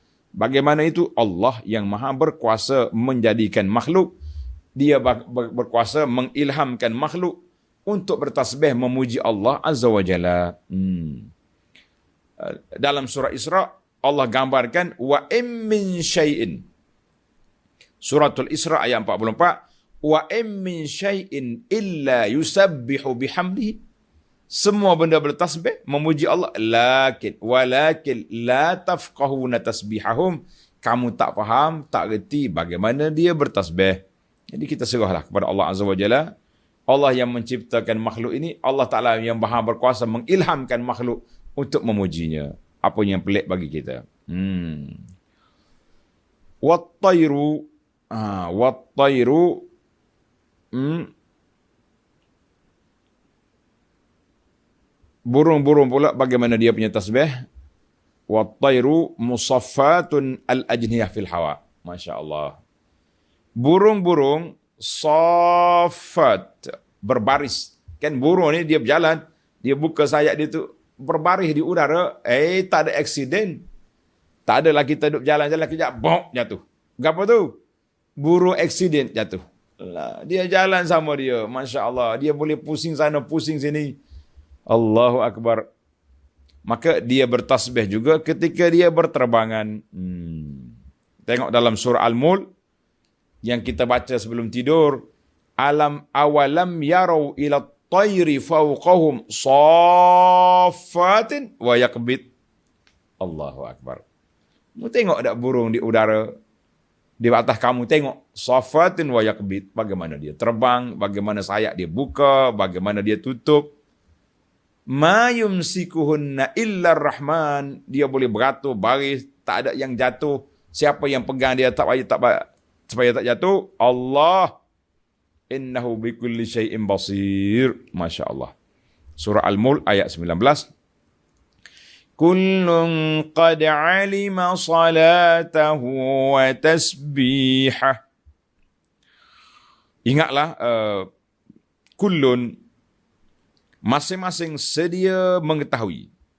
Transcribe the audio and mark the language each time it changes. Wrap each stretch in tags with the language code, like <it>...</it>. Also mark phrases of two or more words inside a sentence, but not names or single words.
<ms>Bagaimana itu? Allah yang maha berkuasa menjadikan makhluk. Dia berkuasa mengilhamkan makhluk untuk bertasbih memuji Allah</ms> <ar>عز وجل.</ar> <ms>Dalam surah Isra, Allah gambarkan</ms> <ar>ومن شيء.</ar> <ms>Suratul Isra ayat 44.</ms> <ar>ومن شيء إلا يسبح بحمده.</ar> <ms>Semua benda bertasbih memuji Allah,</ms> <ar>ولكن لا تفقهون تسبيحهم.</ar> <ms>Kamu tak faham, tak reti bagaimana dia bertasbih. Jadi kita serahlah kepada Allah</ms> <ar>عز وجل.</ar> <ms>Allah yang menciptakan makhluk ini, Allah Ta'ala yang maha berkuasa mengilhamkan makhluk untuk memujinya. Apa yang pelik bagi kita. Wat-tayru burung-burung pula bagaimana dia punya tasbih.</ms> <ar>والطير مصففة الأجنحة في الهواء. ما شاء الله.</ar> <ms>Burung-burung saffat, berbaris. Kan burung ni dia berjalan, dia buka sayap dia tu berbaris di udara. Tak ada aksiden. Tak adalah kita duduk jalan-jalan kejap, bong, jatuh. Apa tu? Burung aksiden jatuh. Dia jalan sama dia.</ms> <ar>ما شاء الله.</ar> <ms>Dia boleh pusing sana, pusing sini.</ms> <ar>الله أكبر.</ar> <ms>Maka dia bertasbih juga ketika dia berterbangan. Tengok dalam surah Al-Mulk yang kita baca sebelum tidur.</ms> <ar>أولم يروا إلى الطير فوقهم صافات ويقبضن. الله أكبر.</ar> <ms>Tengok tak burung di udara. Di atas kamu tengok</ms> <ar>صافات ويقبضن,</ar> <ms>bagaimana dia terbang, bagaimana sayap dia buka, bagaimana dia tutup.</ms> <ar>ما يمسكهن إلا الرحمن,</ar> <ms>dia boleh beratur baris, tak ada yang jatuh. Siapa yang pegang dia supaya tak jatuh? Allah.</ms> <ar>إنه بكل شيء بصير. ما شاء الله.</ar> <ms>Surah Al-Mulk ayat 19.</ms> <ar>كل قد علم صلاته وتسبيحه.</ar> <ms>Ingatlah, kullun, masing-masing sedia mengetahui.</ms>